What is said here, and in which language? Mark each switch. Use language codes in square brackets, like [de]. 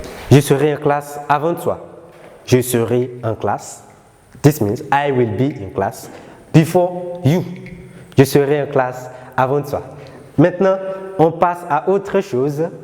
[fr] Je serai en classe avant toi. Je serai en classe. [en] This means I will be in class before you. [fr] Je serai en classe avant toi. Maintenant, on passe à autre chose.